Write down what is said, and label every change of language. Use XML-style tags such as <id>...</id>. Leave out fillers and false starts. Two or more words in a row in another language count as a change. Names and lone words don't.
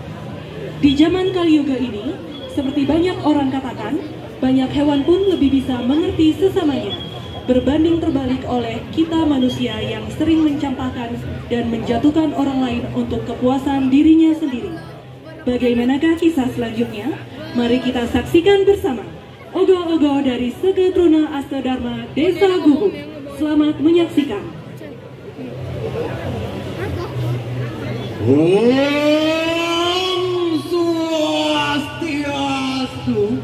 <id>Di zaman Kali Yuga ini, seperti banyak orang katakan, banyak hewan pun lebih bisa mengerti sesamanya, berbanding terbalik oleh kita manusia yang sering mencampakkan dan menjatuhkan orang lain untuk kepuasan dirinya sendiri. Bagaimanakah kisah selanjutnya? Mari kita saksikan bersama ogoh-ogoh dari Seke Truna Astadharma Desa Gubuk. Selamat menyaksikan. Om Swastiastu.</id>